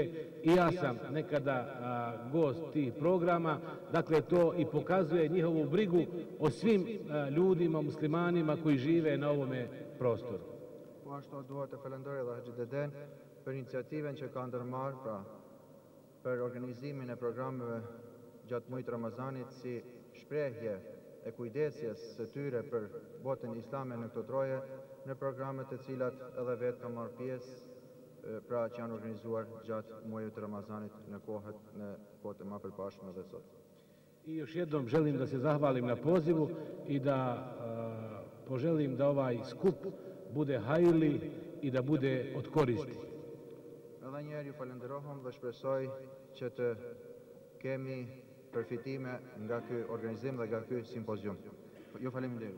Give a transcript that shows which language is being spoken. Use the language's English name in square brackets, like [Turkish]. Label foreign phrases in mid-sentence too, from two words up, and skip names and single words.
[Bosnian] I ja sam nekada gost tih programa. Dakle, to i pokazuje njihovu brigu o svim ljudima, muslimanima koji žive na ovome prostoru. [Albanian] Po ashtu duhet të falenderoj edhe Haxhi Deden për iniciativen që ka ndërmarrë, pra për organizimin e programeve gjatë muajit Ramazanit si shprehje e kujdesjes së tyre për botën islame në këto troje, në programet të cilat edhe vetë ka marrë pjesë, pra që janë organizuar gjatë muajit të Ramazanit në kohët e më përpashme dhe sot. [Bosnian] I još jednom želim da se zahvalim na pozivu i da poželim da ovaj skup bude hajrli i da bude od koristi. [Albanian] Edhe njerë ju falenderohëm dhe shpresoj që të kemi përfitime nga ky organizim dhe nga ky simpozium. Ju faleminderit.